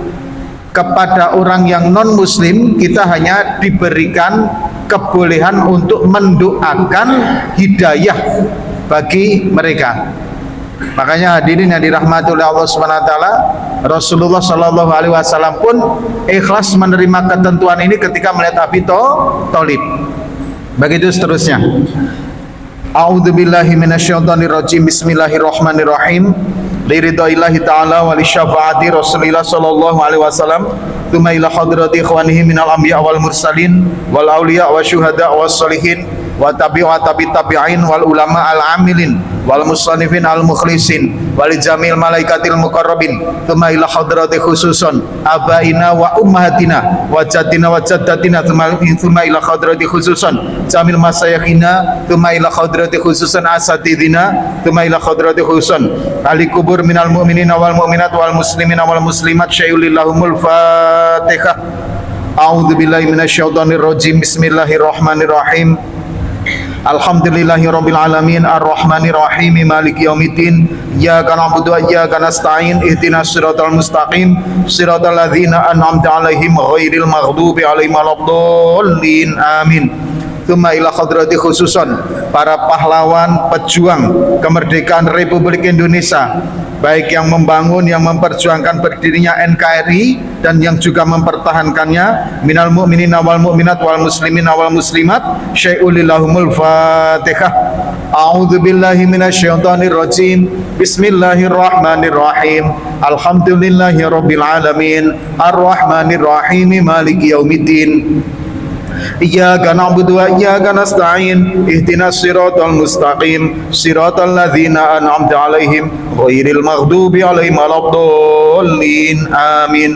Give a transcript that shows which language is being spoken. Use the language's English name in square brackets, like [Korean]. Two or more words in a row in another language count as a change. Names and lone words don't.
[Indonesian] Kepada orang yang non muslim kita hanya diberikan kebolehan untuk mendoakan hidayah bagi mereka. Makanya hadirin yang dirahmati oleh Allah [Arabic] سبحانه وتعالى, [Indonesian] Rasulullah [Arabic] صلى الله عليه وسلم [Indonesian] pun ikhlas menerima ketentuan ini ketika melihat Abi Thalib. Begitu seterusnya. [Arabic] أعوذ بالله من الشيطان الرجيم. بسم الله الرحمن الرحيم. لرضا الله تعالى ولشفاعة رسول الله صلى الله عليه وسلم. ثم إلى حضرة إخوانه من الأنبياء والمرسلين والأولياء والشهداء والصالحين والتابعين والعلماء العاملين والمصنفين المخلصين وجميع الملائكة المقربين. ثم إلى حضرة خصوصا آبائنا وأمهاتنا وأجدادنا وجداتنا. ثم إلى حضرة خصوصا جميع مشايخنا. ثم إلى حضرة خصوصا أساتذتنا. ثم إلى حضرة خصوصا أهل القبور من المؤمنين والمؤمنات والمسلمين والمسلمات شيء لله لهم الفاتحة. أعوذ بالله من الشيطان الرجيم. بسم الله الرحمن الرحيم. الحمد لله رب العالمين الرحمن الرحيم مالك يوم الدين إياك نعبد وإياك نستعين اهدنا الصراط المستقيم صراط الذين أنعمت عليهم غير المغضوب عليهم ولا الضالين آمين. ثم إلى حضرة خصوصا [Indonesian] para pahlawan pejuang kemerdekaan Republik Indonesia, baik yang membangun, yang memperjuangkan berdirinya NKRI dan yang juga mempertahankannya, [Arabic] من المؤمنين والمؤمنات والمسلمين والمسلمات شيء لله لهم الفاتحة. أعوذ بالله من الشيطان الرجيم. بسم الله الرحمن الرحيم. الحمد لله رب العالمين الرحمن الرحيم مالك يوم الدين إياك نعبد وإياك نستعين اهدنا الصراط المستقيم صراط الذين أنعمت عليهم غير المغضوب عليهم ولا الضالين آمين.